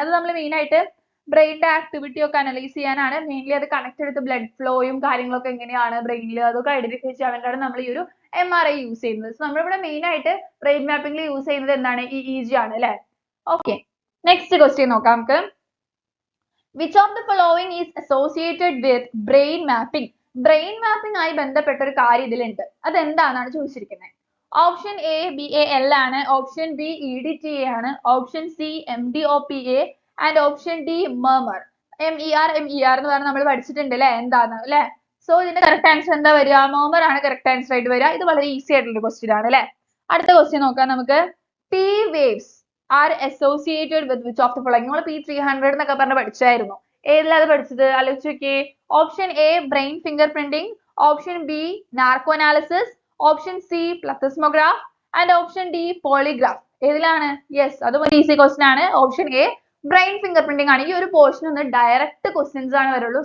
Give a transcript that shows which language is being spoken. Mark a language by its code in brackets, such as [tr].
[ml] അത് നമ്മൾ മെയിൻ ആയിട്ട് ബ്രെയിനിന്റെ ആക്ടിവിറ്റി ഒക്കെ അനലൈസ് ചെയ്യാനാണ്. മെയിൻലി അത് കണക്ട് ചെയ്ത് ബ്ലഡ് ഫ്ലോയും കാര്യങ്ങളൊക്കെ എങ്ങനെയാണ് ബ്രെയിനിൽ അതൊക്കെ ഐഡന്റിഫൈ ചെയ്യാൻ വേണ്ടിയാണ് നമ്മൾ ഈ ഒരു MRI യൂസ് ചെയ്യുന്നത്. സോ നമ്മളിവിടെ മെയിൻ ആയിട്ട് ബ്രെയിൻ മാപ്പിംഗിൽ യൂസ് ചെയ്യുന്നത് എന്താണ്? EEG ആണ് അല്ലേ. ഓക്കെ, നെക്സ്റ്റ് ക്വസ്റ്റ്യൻ നോക്കാം നമുക്ക്. [en] Which of the following is associated with brain mapping? [ml] Brain mapping ആയി ബന്ധപ്പെട്ട ഒരു കാര്യം ഇതിലുണ്ട്. അതെന്താണെന്നാണ് ചോദിച്ചിരിക്കുന്നത്. ഓപ്ഷൻ എ BAL ആണ്, ഓപ്ഷൻ ബി EDTA ആണ്, option C MDOPA and option D MER. MER എന്ന് പറഞ്ഞാൽ നമ്മൾ പഠിച്ചിട്ടുണ്ട് അല്ലേ എന്താണ് അല്ലേ. സോ ഇതിന്റെ കറക്റ്റ് ആൻസർ എന്താ വരിക? MER ആണ് കറക്റ്റ് ആൻസർ ആയിട്ട് വരിക. ഇത് വളരെ ഈസി ആയിട്ടുള്ള ക്വസ്റ്റ്യൻ ആണ് അല്ലേ. അടുത്ത ക്വസ്റ്റ്യൻ നോക്കാം നമുക്ക്. [en] P waves are associated with which of the following? [ml] നമ്മൾ P300 എന്നൊക്കെ പറഞ്ഞ് പഠിച്ചായിരുന്നു. ഏതിലാണ് അത് പഠിച്ചത്? ആലോചിച്ച് നോക്കിയേ. Option A brain finger printing, option B narco analysis, option C പ്ലത്തസ്മോഗ്രാഫ് and option D polygraph. ഏതിലാണ്? യെസ്, അതും ഒരു ഈസി ക്വസ്റ്റ്യൻ ആണ്. Option A brain finger printing ആണ്. ഈ ഒരു പോർഷൻ ഒന്ന് ഡയറക്റ്റ് ക്വസ്റ്റ്യൻസ് ആണ് വരുള്ളൂ.